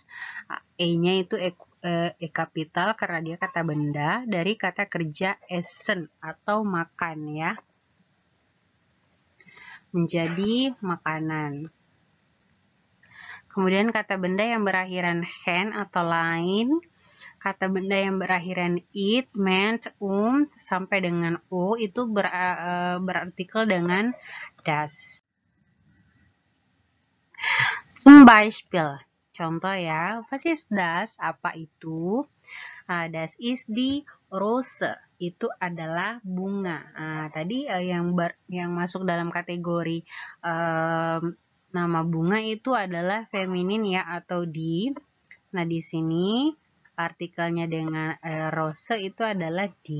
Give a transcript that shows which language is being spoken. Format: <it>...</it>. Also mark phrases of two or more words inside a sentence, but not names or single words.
<id>E-nya itu E kapital karena dia kata benda dari kata kerja essen atau makan ya. Menjadi makanan. Kemudian kata benda yang berakhiran hen atau lain. Kata benda yang berakhiran it, meant, sampai dengan o itu berartikel dengan das.</id> <de>Zum Beispiel,</de> <id>contoh ya,</id> <de>was ist das?</de> <id>Apa itu?</id> <de>Das ist die Rose,</de> <id>itu adalah bunga. Tadi yang masuk dalam kategori nama bunga itu adalah feminin ya atau di. Nah di sini artikelnya dengan rose itu adalah di.</id>